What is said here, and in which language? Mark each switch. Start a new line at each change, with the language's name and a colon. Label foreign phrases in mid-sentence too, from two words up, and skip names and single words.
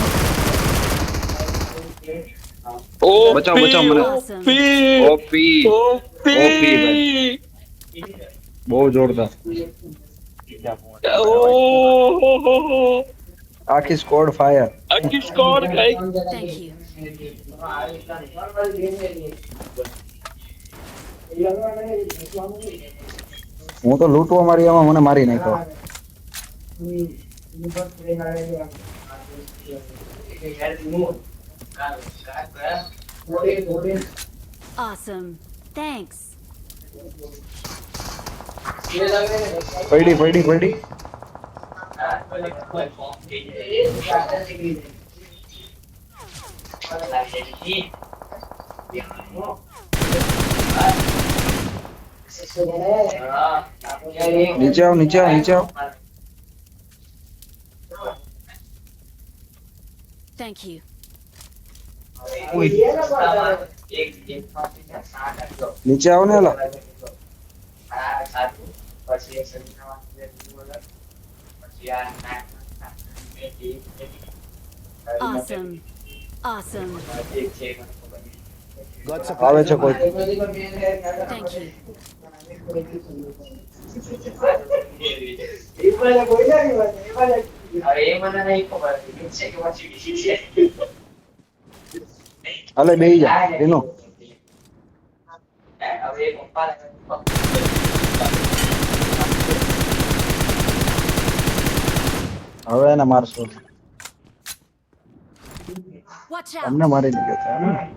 Gujarati: ઓ બચાવ બચાવ મને. ઓપી ઓપી ઓપી ઓપી ભાઈ. બહુ જોરદાર. ઓહો આખી સ્કોડ ફાયર. આખી સ્કોર ગઈ.
English: Thank you.
Gujarati: હું તો લૂંટવા મારી આમાં મને મારી નાખ્યો.
English: Awesome. Thanks.
Gujarati: પડી પડી પડી. નીચે આવ નીચે આવ નીચે આવ.
English: Thank you.
Gujarati: નીચે આવ ને એલા.
English: Awesome. Awesome. Got
Gujarati: આવે
English: supplies
Gujarati: છે
English: on
Gujarati: કોઈ.
English: me. Thank you.
Gujarati: હાલે બેહી જા એનો. હવે એને મારશો.
English: Watch out!
Gujarati: અમને મારી દીધો છે એમ ને?